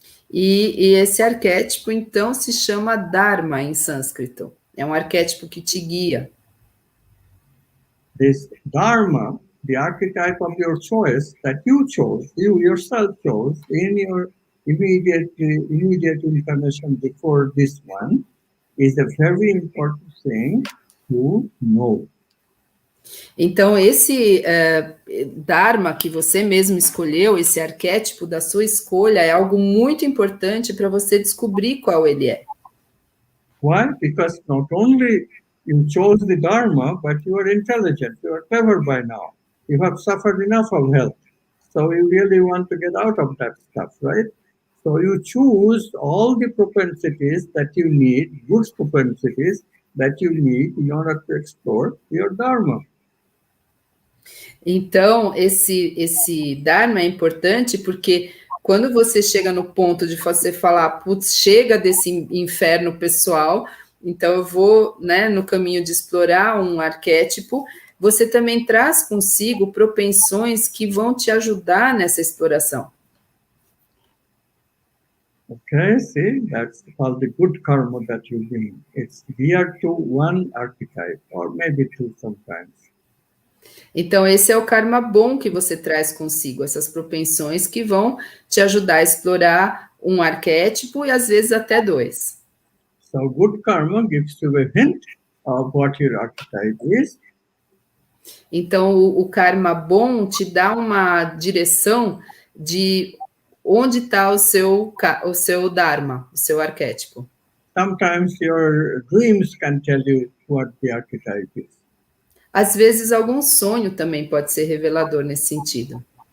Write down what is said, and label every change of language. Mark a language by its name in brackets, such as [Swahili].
[Portuguese] E esse arquétipo, então, se chama Dharma em sânscrito. É um arquétipo que te guia. [English] This Dharma, the archetype of your choice that you chose, you yourself chose in your immediate incarnation before this one, is a very important thing to know. [Portuguese] Então, esse Dharma que você mesmo escolheu, esse arquétipo da sua escolha, é algo muito importante para você descobrir qual ele é. [English] Why? Because not only you chose the Dharma, but you are intelligent, you are clever by now. You have suffered enough of health. So you really want to get out of that stuff, right? So you choose all the propensities that you need, good propensities that you need in order to explore your Dharma. [Portuguese] Então, esse Dharma é importante porque quando você chega no ponto de você falar, putz, chega desse inferno pessoal, então eu vou, né, no caminho de explorar um arquétipo, você também traz consigo propensões que vão te ajudar nessa exploração. [English] Okay, see, that's called the good karma that you bring. It's geared to one archetype, or maybe two sometimes. [Portuguese] Então, esse é o karma bom que você traz consigo, essas propensões que vão te ajudar a explorar um arquétipo e às vezes até dois. [English] So good karma gives you a hint of what your archetype is. [Portuguese] Então, o karma bom te dá uma direção de onde está o seu Dharma, o seu arquétipo. [English] Sometimes your dreams can tell you what the archetype is. [Portuguese] Às vezes, algum sonho também pode ser revelador nesse sentido.